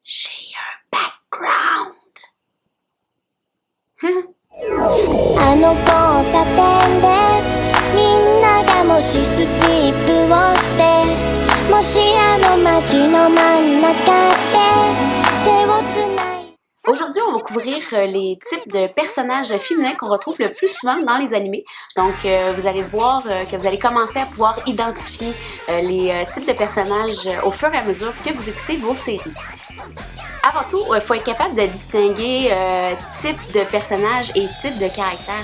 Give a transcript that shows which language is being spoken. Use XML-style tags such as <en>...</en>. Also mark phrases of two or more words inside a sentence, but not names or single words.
<fr>J'ai un background.</fr> <ja>あの交差点でみんながもしスキップをしてもしあの街の真ん中で手をつない</ja> <fr>Aujourd'hui, on va couvrir les types de personnages féminins qu'on retrouve le plus souvent dans les animés. Donc, vous allez voir que vous allez commencer à pouvoir identifier les types de personnages au fur et à mesure que vous écoutez vos séries. Avant tout, il faut être capable de distinguer type de personnage et type de caractère.</fr>